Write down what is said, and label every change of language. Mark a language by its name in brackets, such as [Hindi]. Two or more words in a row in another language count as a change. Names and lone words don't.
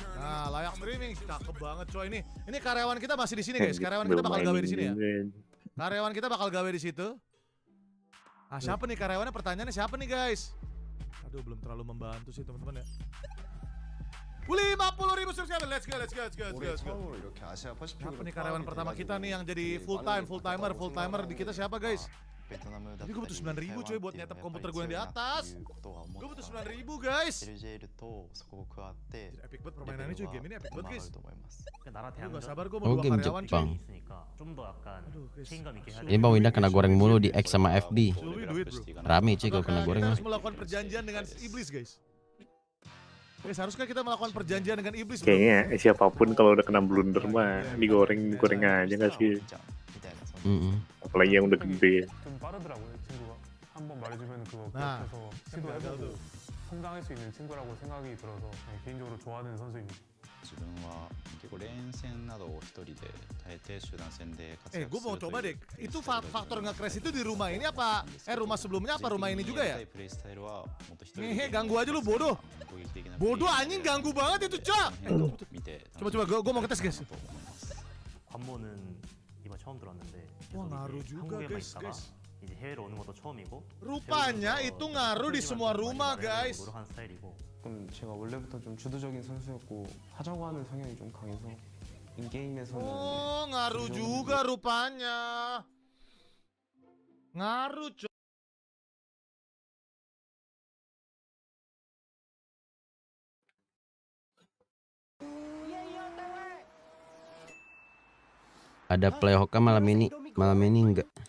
[Indonesian] Nah, layak streaming, cakep banget coy ini. Ini karyawan kita masih di sini guys. Karyawan kita bakal gawe di sini ya. Karyawan kita bakal gawe di situ. Ah, siapa nih karyawannya? Pertanyaannya siapa nih guys? Aduh, belum terlalu membantu sih teman-teman ya. 50.000 subscriber, [English] let's go. [Indonesian] Siapa nih karyawan pertama kita nih yang jadi full-timer di kita siapa guys? Tapi gue butuh 9.000 coy buat nyetep komputer gue yang di atas. Gue butuh 9.000 guys. Epic banget permainannya coy, game ini epic banget guys. Gue gak sabar gue mau Oh, 2 game karyawan Jepang. coy. Aduh guys. Ini Bang Winda kena goreng mulu di X sama FD. Sulwi duit bro. Rame cuy kalau kena Apakah goreng kita mah. harus melakukan perjanjian dengan iblis guys? Guys, haruskah kita melakukan perjanjian dengan iblis bro? Kayaknya siapapun kalau udah kena blunder mah digoreng aja nggak sih? Apalagi yang udah gede. [Korean] 좀 빠르더라고요 친구가 한번 말해주면 그거 아, 기억해서 친구야, 시도해보고 나도. 성장할 수 있는 친구라고 생각이 들어서 개인적으로 좋아하는 선수입니다. [Japanese] 自分は結構連戦などを一人で大抵集団戦で活躍 [Indonesian] gue [Japanese] す [Indonesian] mau [Japanese] ると [Indonesian] coba [Japanese] いう [Indonesian] deh, itu faktor nge-crash itu di rumah ini apa? Rumah sebelumnya apa rumah ini juga ya? [Japanese] プレイスタイルはもっと一人 [Indonesian] Ngehe, [Japanese] で [Indonesian] ganggu aja lu bodoh. [Japanese] 攻撃的な [Indonesian] Bodoh anjing, ganggu banget itu cok. [Japanese] 変を見て [Indonesian] Coba gue mau ngetes guys. [Japanese] と思います [Korean] 관모는 이번 처음 들었는데 [Indonesian] Wah, [Korean] 계속 [Indonesian] ngaruh [Korean] 이제 [Indonesian] juga, [Korean] 한국에만 [Indonesian] guys, [Korean] 있다가 [Indonesian] guys. [Korean] 이제 해외로 오는 것도 처음이고 [Indonesian] Rupanya [Korean] 배우면서 [Indonesian] itu ngaruh di semua [Korean] 많이 [Indonesian] rumah [Korean] 말하려고 [Indonesian] guys. [Korean] 노력하는 스타일이고 그럼 제가 원래부터 좀 주도적인 선수였고 하자고 하는 성향이 좀 강해서 인게임에서는 [Indonesian] Oh, ngaruh juga rupanya. Ngaruh cok. Ada play Hoka malam ini enggak.